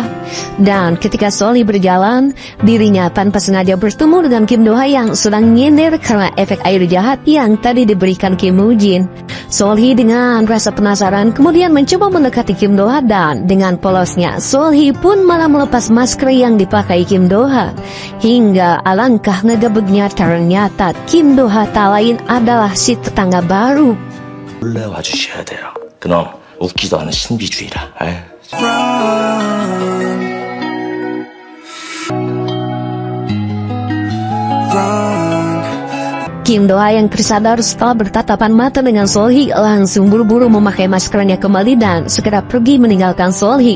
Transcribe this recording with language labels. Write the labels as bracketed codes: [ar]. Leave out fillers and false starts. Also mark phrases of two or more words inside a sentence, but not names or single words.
[id] Dan ketika Sol-hee berjalan, dirinya tanpa sengaja bertemu dengan Kim Do-ha yang sedang nyender karena efek air jahat yang tadi diberikan Kim Moon-jin. Sol-hee dengan rasa penasaran kemudian mencoba mendekati Kim Do-ha dan dengan polosnya Sol-hee pun malah melepas masker yang dipakai Kim Do-ha. Hingga alangkah ngegebegnya ternyata Kim Do-ha tak lain adalah si tetangga baru. [ko] 원래 와주셔야 돼요. 그놈 웃기도 않은 신비주의라. [id] Kim Do-ha yang tersadar setelah bertatapan mata dengan Sol-hee langsung buru-buru memakai maskernya kembali dan segera pergi meninggalkan Sol-hee.